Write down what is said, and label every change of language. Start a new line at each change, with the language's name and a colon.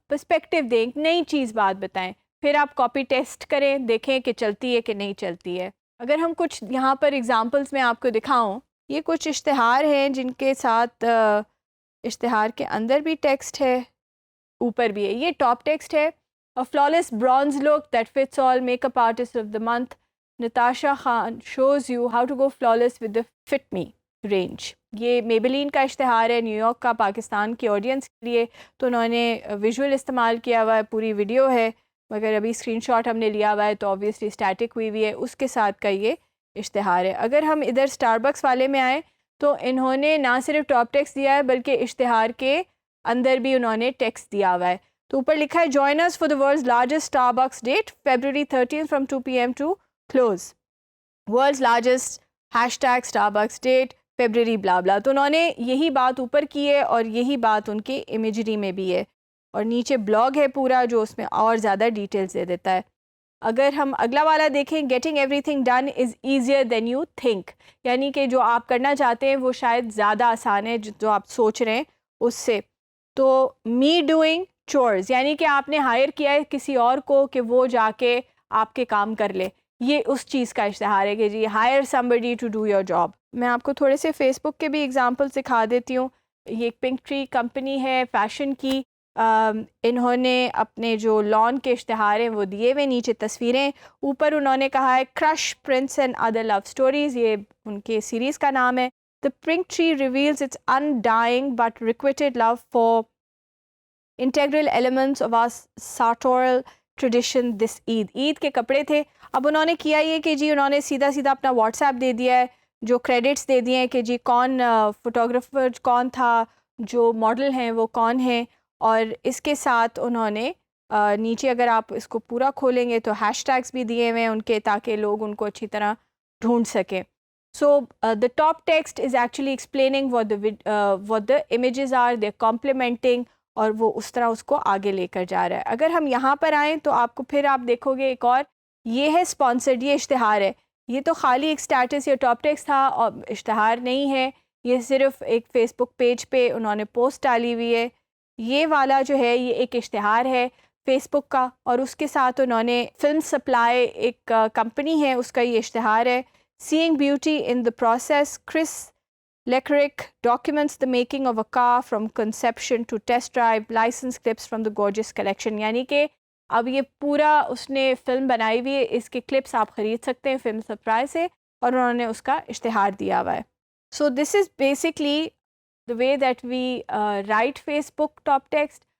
Urdu: Perspective دیں, نئی چیز بات بتائیں, پھر آپ کاپی ٹیسٹ کریں, دیکھیں کہ چلتی ہے کہ نہیں چلتی ہے. اگر ہم کچھ یہاں پر اگزامپلس میں آپ کو دکھاؤں, یہ کچھ اشتہار ہیں جن کے ساتھ اشتہار کے اندر بھی ٹیکسٹ ہے, اوپر بھی ہے. یہ ٹاپ ٹیکسٹ ہے.
English: A flawless bronze look that fits all makeup artist of the month. Natasha Khan shows you how to go flawless with the Fit Me range.
Urdu: یہ میبلین کا اشتہار ہے, نیو یارک کا, پاکستان کی آڈینس کے لیے. تو انہوں نے ویژول استعمال کیا ہوا ہے, پوری ویڈیو ہے, مگر ابھی اسکرین شاٹ ہم نے لیا ہوا ہے تو آبویسلی اسٹیٹک ہوئی ہوئی ہے, اس کے ساتھ کا یہ اشتہار ہے. اگر ہم ادھر اسٹار بکس والے میں آئیں تو انہوں نے نہ صرف ٹاپ ٹیکسٹ دیا ہے بلکہ اشتہار کے اندر بھی انہوں نے ٹیکسٹ دیا ہوا ہے. تو اوپر لکھا ہے
English: join us for the world's largest Starbucks date February 13th from 2 p.m. to close. World's largest hashtag Starbucks date February blah blah.
Urdu: تو انہوں نے یہی بات اوپر کی ہے اور یہی بات ان کے امیجری میں بھی ہے, اور نیچے بلاگ ہے پورا جو اس میں اور زیادہ ڈیٹیلز دے دیتا ہے. اگر ہم اگلا والا دیکھیں,
English: getting everything done is easier than you think.
Urdu: یعنی کہ جو آپ کرنا چاہتے ہیں وہ شاید زیادہ آسان ہے جو آپ سوچ رہے ہیں اس سے. تو
English: me doing chores
Urdu: یعنی کہ آپ نے ہائر کیا ہے کسی اور کو کہ وہ جا کے آپ کے کام کر لے, یہ اس چیز کا اشتہار ہے کہ جی higher
English: somebody to do your job.
Urdu: میں آپ کو تھوڑے سے فیس بک کے بھی ایگزامپل دکھا دیتی ہوں. یہ پنک ٹری کمپنی ہے فیشن کی, انہوں نے اپنے جو لان کے اشتہار ہیں وہ دیے ہوئے, نیچے تصویریں, اوپر انہوں نے کہا ہے کرش prince and other love stories, یہ ان کے سیریز کا نام ہے.
English: The pink tree reveals its undying but requited love for integral elements of our sartorial tradition this Eid.
Urdu: عید کے کپڑے تھے. اب انہوں نے کیا یہ کہ جی انہوں نے سیدھا سیدھا اپنا واٹس ایپ دے دیا ہے, جو کریڈٹس دے دیے ہیں کہ جی کون فوٹوگرافر کون تھا, جو ماڈل ہیں وہ کون ہیں, اور اس کے ساتھ انہوں نے نیچے اگر آپ اس کو پورا کھولیں گے تو ہیش ٹیگس بھی دیے ہوئے ہیں ان کے, تاکہ لوگ ان کو اچھی طرح ڈھونڈ سکیں.
English: So the top text is actually explaining what the images are, they're complementing,
Urdu: اور وہ اس طرح اس کو آگے لے کر جا رہا ہے. اگر ہم یہاں پر آئیں تو آپ کو پھر آپ دیکھو گے ایک اور, یہ ہے اسپانسرڈ, یہ اشتہار ہے. یہ تو خالی ایک اسٹیٹس یا ٹاپ ٹیکسٹ تھا اور اشتہار نہیں ہے, یہ صرف ایک فیس بک پیج پہ انہوں نے پوسٹ ڈالی ہوئی ہے. یہ والا جو ہے یہ ایک اشتہار ہے فیس بک کا, اور اس کے ساتھ انہوں نے فلم سپلائی ایک کمپنی ہے اس کا یہ اشتہار ہے.
English: Seeing beauty in the process, Chris Leclerc documents the making of a car from conception to test drive, license clips from the gorgeous collection.
Urdu: یعنی کہ اب یہ پورا اس نے فلم بنائی ہوئی ہے, اس کے کلپس آپ خرید سکتے ہیں فلم سپلائی سے, اور انہوں نے اس کا اشتہار دیا ہوا ہے.
English: So this is basically the way that we write Facebook top text.